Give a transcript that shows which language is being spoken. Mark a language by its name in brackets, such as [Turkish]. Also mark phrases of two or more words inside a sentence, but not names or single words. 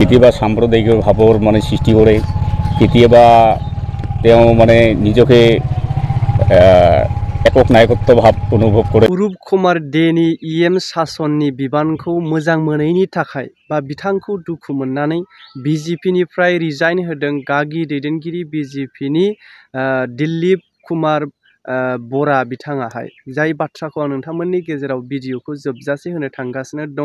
[Assamese] কেতিয়াবা সাম্প্ৰদায়িক ভাৱৰ মানে সৃষ্টি কৰে, কেতিয়াবা তেওঁ মানে নিজকে একক নায়কত্ব ভাৱ অনুভৱ কৰে। [Bodo] अरुप कुमार देनि इएम सासननि बिबानखौ मोजां मोनैनि थाखाय बा बिथांखौ दुखु मोननानै बिजेपिनिफ्राय रिजाइन होदों गागि दैदेनगिरि बिजेपिनि दिलीप कुमार बरा बिथाङाहाय। जाय बाथ्राखौ आं नोंथांमोननि गेजेराव भिडिअखौ जोबजासे होनो थांगासिनो दङ।